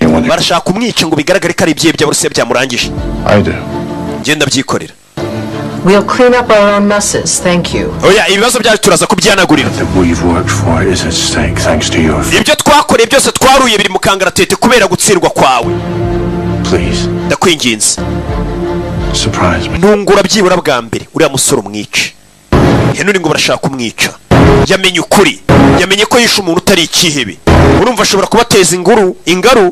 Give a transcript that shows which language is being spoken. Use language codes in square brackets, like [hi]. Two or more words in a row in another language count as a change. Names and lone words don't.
[rw] Barashaka kumwica ngo bigaragare ko ari ibyiye by'abarusiya byamurangije. [en] I do. [rw] Ngenda byikorera. [en] We'll clean up our own messes, thank you. [rw] Oya ibibazo byacu turaza kubyanagurira. [en] That we've worked for is at stake thanks to you. [rw] Ibyo twakoreye byose twaruye biri mu kangaratete kubera gutsindwa kwawe. Please. Ndakwinginze. [en] Surprise me. [rw] Ntungura byibura bwa mbere uriya musore umwice. Henry ngo barashaka kumwica. Yamenye ukuri. Yamenye ko yishe umuntu utari ikihebe. Urumva ashobora kubateza ingaru.